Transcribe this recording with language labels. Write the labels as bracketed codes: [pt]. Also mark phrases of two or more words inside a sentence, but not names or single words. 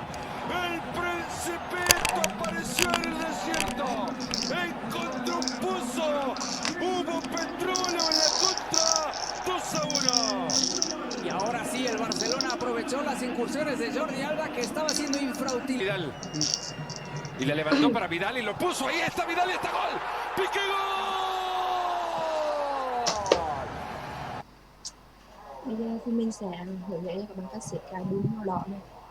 [es] El Principito apareció en el desierto, encontró un pozo, hubo petróleo en la contra, 2-1. Y ahora sí, el Barcelona aprovechó las incursiones de Jordi Alba, que estaba siendo infrautilizado. Vidal. Y le levantó para Vidal y lo puso. Ahí está Vidal y está gol. ¡Piqué gol! [vi] Bây giờ thì mình sẽ hướng dẫn cho các bạn cách xếp cái bún màu đỏ này.